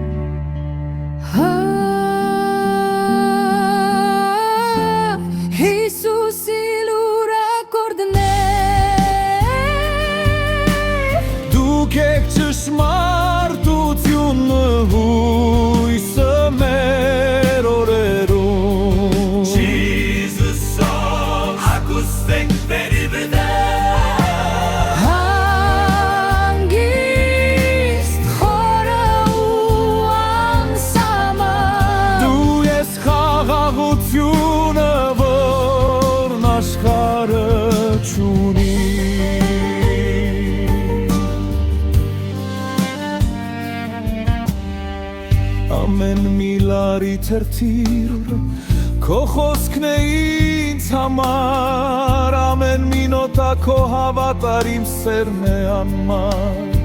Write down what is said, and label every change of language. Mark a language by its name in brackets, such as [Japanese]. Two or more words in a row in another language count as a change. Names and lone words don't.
[Armenian] Հիսուսի լուր ակորդներ, դուք եք ճշմարտությունը հույսը մեր օրերում։ [English] Jesus song, acoustic very [Armenian] հանգիստ խորը ու անսահման, Դու ես խաղաղությունը, որն աշխարհը չունի։ Ամեն մի լարի թերթիր, քո խոսքն է ինձ համար, ամեն մի նոտա քո հավատարիմ սերն է անմար։